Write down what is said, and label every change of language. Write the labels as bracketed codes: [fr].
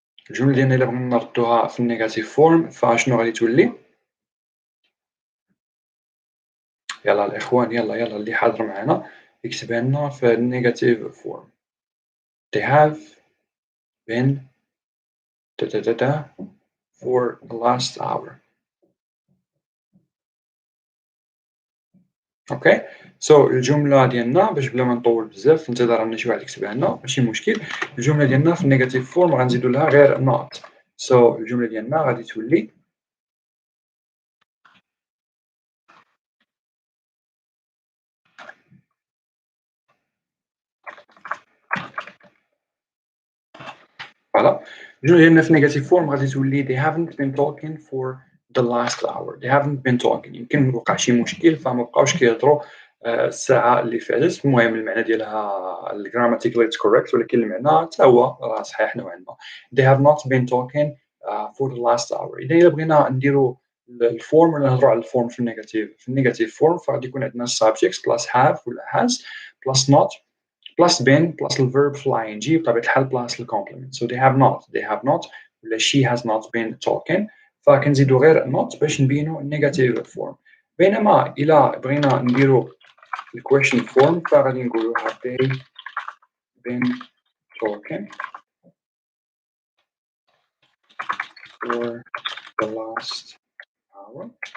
[ar] الجملة ديالنا إلا بغينا نردوها في النيجاتيف فورم فشنو غادي تولي؟ يلاه الإخوان يلاه اللي حاضر معانا يكتبها لنا في النيجاتيف فورم. [en] They have been for the last hour. [ar] اوكي سو الجمله ديالنا باش بلا ما نطول بزاف في انتظار ان شي واحد يكتبها لنا ماشي مشكل. الجمله ديالنا في النيجاتيف فورم غنزيدوا لها غير not. سو الجمله ديالنا غادي تولي فوالا. الجمله ديالنا في النيجاتيف فورم غادي تولي [en] they haven't been talking for the last hour. They haven't been talking. [ar] يمكن وقع شي مشكل فما بقاوش كيهضروا الساعه اللي فاتت. المهم المعنى ديالها الجراماتيكالي كوريكت ولكن المعنى حتى هو راه صحيح نوعا ما. [en] They have not been talking for the last hour. [ar] اذا الا بغينا نديروا الفورم ولا نهضروا على الفورم في النيجاتيف فورم فغادي يكون عندنا subjects بلس have ولا has بلس not بلس been بلس الفيرب في ال ing بطبيعة الحال بلس الكومبلمنت. [en] So they have not ولا she has not been talking [ar] فكنزيدو غير [en] not [ar] باش نبينو النيجاتيف فورم. بينما إلا بغينا نديرو الكويشن فورم فغادي نقولو [en] have they been talking for the last hour.